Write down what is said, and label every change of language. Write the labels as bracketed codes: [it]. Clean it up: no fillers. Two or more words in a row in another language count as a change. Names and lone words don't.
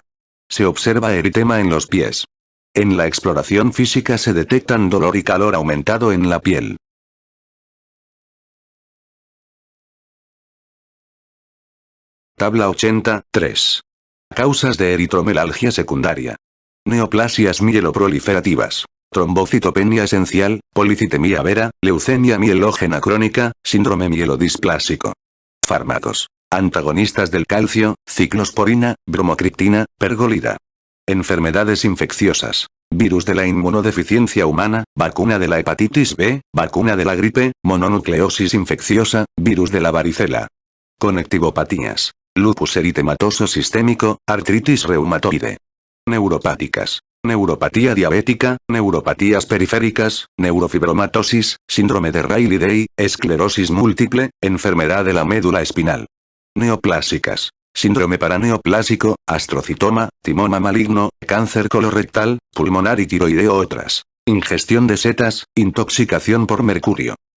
[es] Se observa eritema en los pies. En la exploración física se detectan dolor y calor aumentado en la piel. Tabla 80, 3. Causas de eritromelalgia secundaria. Neoplasias mieloproliferativas. Trombocitopenia esencial, policitemia vera, leucemia mielógena crónica, síndrome mielodisplásico. Fármacos. Antagonistas del calcio, ciclosporina, bromocriptina, pergolida. Enfermedades infecciosas. Virus de la inmunodeficiencia humana, vacuna de la hepatitis B, vacuna de la gripe, mononucleosis infecciosa, virus de la varicela. Conectivopatías. Lupus eritematoso sistémico, artritis reumatoide. Neuropáticas. Neuropatía diabética, neuropatías periféricas, neurofibromatosis, síndrome de Rayleigh, esclerosis múltiple, enfermedad de la médula espinal. Neoplásicas. Síndrome paraneoplásico, astrocitoma, timoma maligno, cáncer colorectal, pulmonar y tiroideo otras. Ingestión de setas, intoxicación por mercurio.